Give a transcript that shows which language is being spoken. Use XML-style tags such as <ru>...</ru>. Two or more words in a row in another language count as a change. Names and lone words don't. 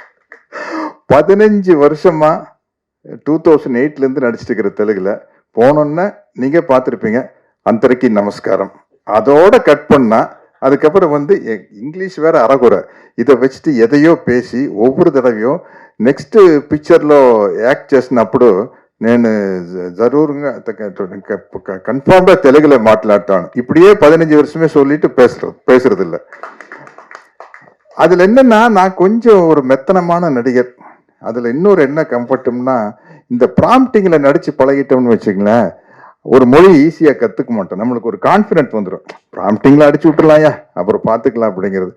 <ta>15 வருஷமா 2008ல இருந்து நடிச்சிட்டு இருக்கிற தெலுங்குல போனோன்னா நீங்க பார்த்துருப்பீங்க,</ta> <te>అందరికి నమస్కారం,</te> <ta>அதோட கட் பண்ணா அதுக்கப்புறம் வந்து இங்கிலீஷ் வேற அறகுறை, இதை வச்சுட்டு எதையோ பேசி ஒவ்வொரு தடவையும்</ta> <te>నెక్స్ట్ పిక్చర్లో యాక్ట్ చేసినప్పుడు నేను జరూరుగా కన్ఫామ్గా తెలుగులో మాట్లాడతాను.</te> <ta>இப்படியே 15 வருஷமே சொல்லிட்டு பேசுறது இல்லை. அதுல என்னன்னா, நான் கொஞ்சம் ஒரு மெத்தனமான நடிகர். அதுல இன்னொரு என்ன கம்ஃபர்ட்னா, இந்த ப்ராம்ப்டிங்ல நடிச்சு பழகிட்டோம்னு வச்சுங்களேன், ஒரு மொழி ஈஸியா கத்துக்க மாட்டோம். நம்மளுக்கு ஒரு கான்ஃபிடென்ட் வந்துடும், ப்ராம்ப்டிங்ல அடிச்சு விட்டுலாயா அப்புறம் பார்த்துக்கலாம் அப்படிங்கிறது.</ta>